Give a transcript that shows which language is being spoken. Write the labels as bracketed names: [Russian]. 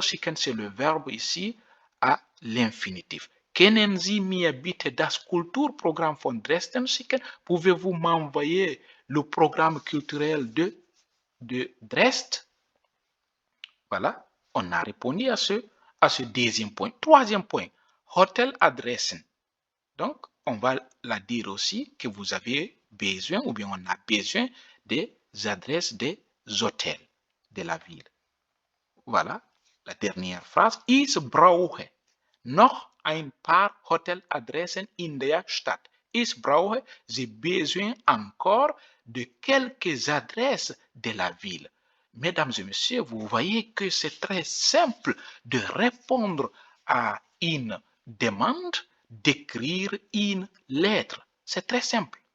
[French] Schicken, c'est le verbe ici à l'infinitif. [German] Kennen Sie mir bitte das Kulturprogramm von Dresden schicken? [French] Pouvez-vous m'envoyer le programme culturel de Dresde? Voilà, on a répondu à ce deuxième point. Troisième point, Hoteladressen. Donc, on va la dire aussi que vous avez besoin, ou bien on a besoin des adresses des hôtels de la ville. Voilà, la dernière phrase. [German] Ich brauche noch ein paar Hoteladressen in der Stadt. Ich brauche, [French] j'ai besoin encore de quelques adresses de la ville. Mesdames et messieurs, vous voyez que c'est très simple de répondre à une demande, d'écrire une lettre. C'est très simple.